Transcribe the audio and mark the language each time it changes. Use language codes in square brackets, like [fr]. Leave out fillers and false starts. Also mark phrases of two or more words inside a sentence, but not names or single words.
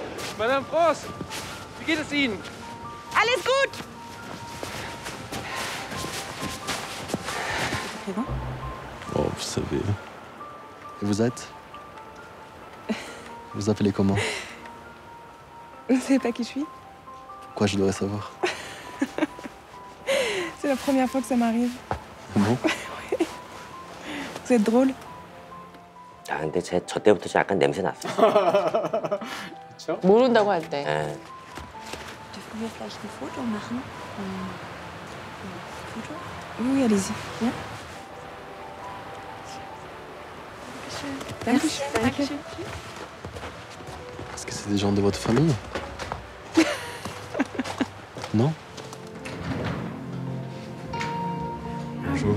[fr] Madame France, [de] wie geht es Ihnen? Alles gut. [fr] C'est bon? Oh, vous savez. Et vous êtes? Vous appelez comment? Vous ne savez pas qui je suis? Pourquoi je devrais savoir? C'est la première fois que ça m'arrive. Bon? Oui. Vous êtes drôle. [ko] 아 근데 저 때부터 좀 약간 냄새 났어. 그렇죠? 모른다고 할 때. 예. [de] Dürfen wir vielleicht ein Foto machen? Foto? [fr] Oui, allez-y. Viens. [de] Dankeschön. Dankeschön. [fr] Est-ce que c'est des gens de votre famille? Non? Bonjour,